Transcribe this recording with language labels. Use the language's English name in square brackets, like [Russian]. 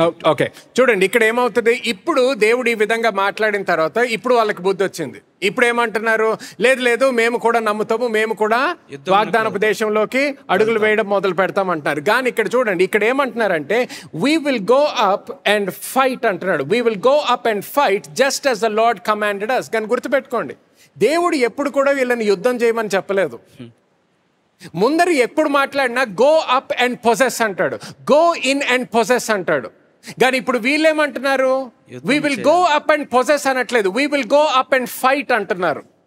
[Telugu] Okay, చూడండి ఇక్కడ ఏమవుతుంది? ఇప్పుడు దేవుడు ఈ విధంగా మాట్లాడిన తర్వాత ఇప్పుడు వాళ్ళకి బుద్ధి వచ్చింది. ఇప్పుడు ఏమంటున్నారు? లేదు మేము కూడా నమ్ముతాము, మేము కూడా వాగ్దానపు దేశంలోకి అడుగులు వేయడం మొదలు పెడతామంటున్నారు. కానీ ఇక్కడ చూడండి, ఇక్కడ ఏమంటున్నారంటే [English] we will go up and fight [Telugu] అంటున్నాడు. [English] we will go up and fight just as the Lord commanded us. [Telugu] కానీ గుర్తుపెట్టుకోండి, దేవుడు ఎప్పుడు కూడా వీళ్ళని యుద్ధం చేయమని చెప్పలేదు. ముందర ఎప్పుడు మాట్లాడినా [English] go up and possess [Telugu] అంటాడు, [English] go in and possess [Telugu] అంటాడు. కానీ ఇప్పుడు వీళ్ళేమంటున్నారు? [English] we will go up and possess [Telugu] అనట్లేదు, [English] we will go up and fight [Telugu] అంటున్నారు.